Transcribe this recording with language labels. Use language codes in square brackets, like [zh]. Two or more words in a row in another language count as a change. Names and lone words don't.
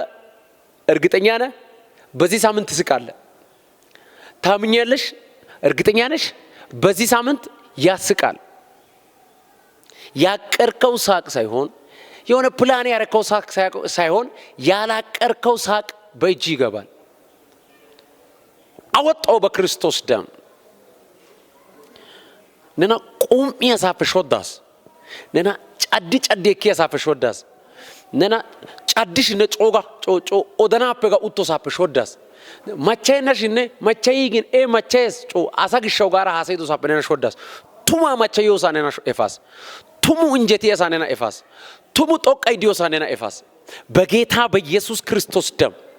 [am] እርግጠኛ ነህ? በዚህ ሳምንት ትስቃለህ። ታምኛለሽ? እርግጠኛ ነሽ? በዚህ ሳምንት ያስቃል። ያቀርከው ሳቅ ሳይሆን የሆነ ፕላን ያረከው ሳቅ ሳይሆን ያላቀርከው ሳቅ በእጅ ይገባል። አወጣው በክርስቶስ ደም ነና ቁም ያሳፈሾዳስ ነና ጫዲ ከያሳፈሾዳስ ነና ጫዲሽ ነጮጋ ጮጮ ኦደናፔጋ ኡቶሳፈሾዳስ ማቻይናሽነ ማቻይግን ማቻይስ ጮ አሳግሻው ጋራ ሐሰይዶ ሳበነና ሾዳስ ቱማ ማቻዮ ሳነና ኤፋስ ቱሙ እንጀቴ ሳነና ኤፋስ ቱሙ ጦቃይ ዲዮ ሳነና ኤፋስ በጌታ በኢየሱስ ክርስቶስ ደም